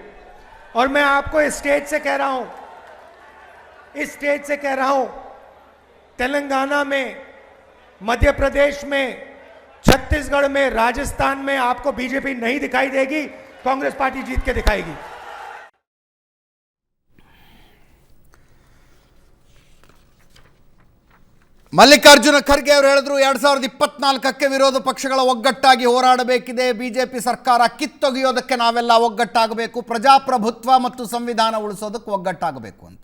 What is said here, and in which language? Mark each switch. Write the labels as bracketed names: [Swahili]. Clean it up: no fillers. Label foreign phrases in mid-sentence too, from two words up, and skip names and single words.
[Hindi] और मैं आपको इस स्टेज से कह रहा हूं, तेलंगाना में, मध्य प्रदेश में, छत्तीसगढ़ में, राजस्थान में आपको बीजेपी नहीं दिखाई देगी, कांग्रेस पार्टी जीत के दिखाएगी। [Kannada] ಮಲ್ಲಿಕಾರ್ಜುನ ಖರ್ಗೆ ಅವರು ಹೇಳಿದ್ರು 2024ಕ್ಕೆ ವಿರೋಧ ಪಕ್ಷಗಳ ಒಗ್ಗಟ್ಟಾಗಿ ಹೋರಾಡಬೇಕಿದೆ, ಬಿಜೆಪಿ ಸರ್ಕಾರ ಕಿತ್ತೊಗೆಯೋದಕ್ಕೆ ನಾವೆಲ್ಲ ಒಗ್ಗಟ್ಟಾಗಬೇಕು, ಪ್ರಜಾಪ್ರಭುತ್ವ ಮತ್ತು ಸಂವಿಧಾನ ಉಳಿಸೋದಕ್ಕೆ ಒಗ್ಗಟ್ಟಾಗಬೇಕು ಅಂತ.